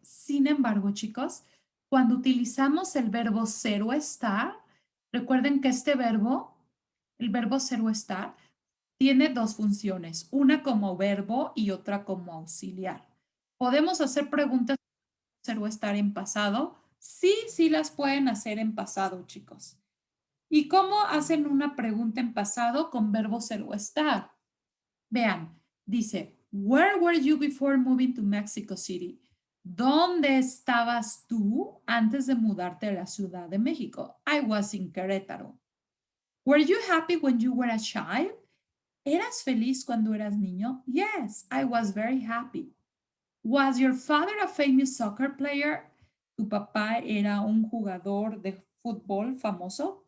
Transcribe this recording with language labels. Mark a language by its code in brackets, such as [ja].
[es] Sin embargo, chicos, cuando utilizamos el verbo ser o estar, recuerden que este verbo, el verbo ser o estar, tiene 2 funciones, una como verbo y otra como auxiliar. ¿Podemos hacer preguntas ser o estar en pasado? Sí, sí las pueden hacer en pasado, chicos. ¿Y cómo hacen una pregunta en pasado con verbo ser o estar? Vean, dice, [en] where were you before moving to Mexico City? [es] ¿Dónde estabas tú antes de mudarte a la Ciudad de México? [en] I was in Querétaro. Were you happy when you were a child? [es] ¿Eras feliz cuando eras niño? [en] Yes, I was very happy. Was your father a famous soccer player? [es] ¿Tu papá era un jugador de fútbol famoso?